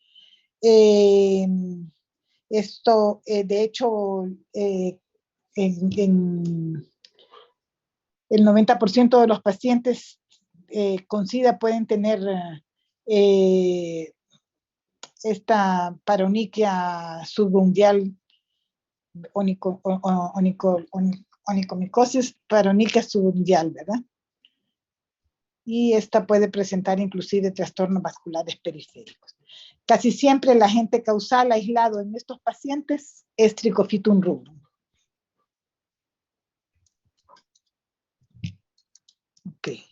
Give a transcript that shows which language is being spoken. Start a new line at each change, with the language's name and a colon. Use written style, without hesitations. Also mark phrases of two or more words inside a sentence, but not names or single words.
Spanish: Esto, de hecho, el 90% de los pacientes con SIDA pueden tener esta paroniquia subungueal, onicomicosis paroniquia subungueal, ¿verdad? Y esta puede presentar inclusive trastornos vasculares periféricos. Casi siempre el agente causal aislado en estos pacientes es Trichofitum rubrum. Ok.